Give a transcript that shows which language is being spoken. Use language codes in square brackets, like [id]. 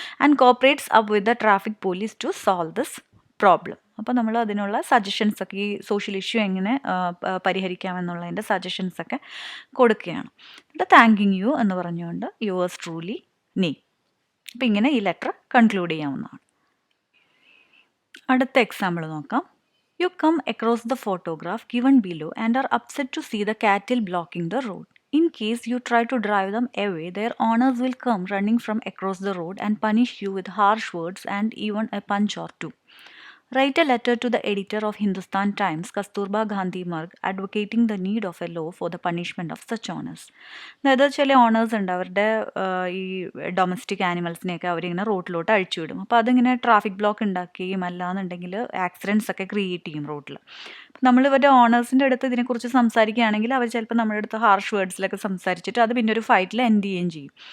[en] And cooperates up with the traffic police to solve this problem. [ml] അപ്പോൾ നമ്മൾ അതിനുള്ള സജഷൻസൊക്കെ ഈ സോഷ്യൽ ഇഷ്യൂ എങ്ങനെ പരിഹരിക്കാമെന്നുള്ളതിൻ്റെ സജഷൻസൊക്കെ കൊടുക്കുകയാണ്. എന്നിട്ട് [en] thanking you [ml] എന്ന് പറഞ്ഞുകൊണ്ട് [en] yours truly [ml] നീ. അപ്പോൾ ഇങ്ങനെ ഈ ലെറ്റർ കൺക്ലൂഡ് ചെയ്യാവുന്നതാണ്. അടുത്ത എക്സാമ്പിൾ നോക്കാം. [en] You come across the photograph given below and are upset to see the cattle blocking the road. In case you try to drive them away, their owners will come running from across the road and punish you with harsh words and even a punch or two. Write a letter to the editor of Hindustan Times, Kasturba Gandhi Marg, advocating the need of a law for the punishment of such owners. [ml] അതായത് ചില owners ഉണ്ട്, അവരുടെ ഈ domestic ആനിമൽസിനെയൊക്കെ അവരിങ്ങനെ റോഡിലോട്ട് അഴിച്ചുവിടും. അപ്പോൾ അതിങ്ങനെ traffic block ഉണ്ടാക്കുകയും അല്ലാന്നുണ്ടെങ്കിൽ ആക്സിഡൻസ് ഒക്കെ ക്രിയേറ്റ് ചെയ്യും റോഡിൽ. നമ്മൾ ഇവരുടെ ഓണേഴ്സിൻ്റെ അടുത്ത് ഇതിനെക്കുറിച്ച് സംസാരിക്കുകയാണെങ്കിൽ അവർ ചിലപ്പോൾ നമ്മുടെ അടുത്ത് ഹാർഷ് വേർഡ്സിലൊക്കെ സംസാരിച്ചിട്ട് അത് പിന്നെ ഒരു ഫൈറ്റിൽ എൻഡ് ചെയ്യുകയും ചെയ്യും.